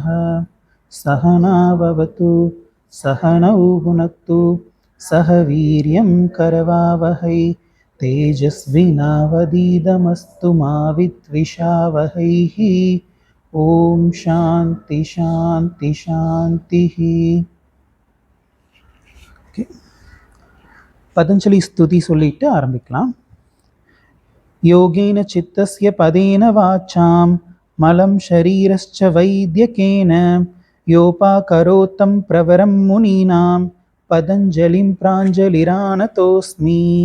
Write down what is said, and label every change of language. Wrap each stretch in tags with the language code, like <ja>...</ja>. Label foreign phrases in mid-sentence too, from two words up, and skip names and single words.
<sa>सहनाववतु सहनौ भुनक्तु सह वीर्यं करवावहै तेजस्विनावधीतमस्तु मा विद्विषावहैः। ओम् शान्ति शान्ति शान्तिः.</sa> <ta>பதஞ்சலி ஸ்துதி சொல்லிட்டு ஆரம்பிக்கலாம்.</ta> <sa>योगेन चित्तस्य पदेन वाचां मलं शरीरस्च वैद्यकेन योऽपाकरोत्तं प्रवरं मुनीनां पतञ्जलिं प्राञ्जलिरानतोऽस्मि.</sa>